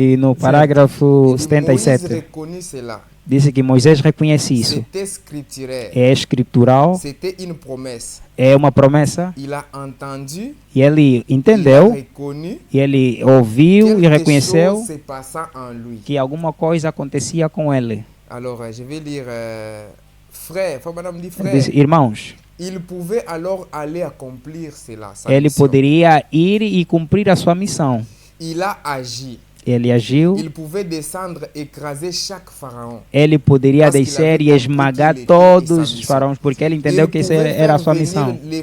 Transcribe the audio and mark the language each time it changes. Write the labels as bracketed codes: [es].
[pt] E no parágrafo 77 disse que Moisés reconhece isso. É escritural. É uma promessa. E ele entendeu. E ele ouviu e reconheceu que alguma coisa acontecia com ele. [fr] Alors, je vais lire frère, Madame dit frère. [pt] Diz, irmãos. [fr] Il pouvait alors aller accomplir cela. [pt] Ele poderia ir e cumprir a sua missão. [fr] Il a agi. [pt] Ele agiu. [fr] Il pouvait descendre, écraser chaque pharaon. [pt] Ele poderia descer e esmagar todos os faraós, porque ele entendeu que essa era a sua missão.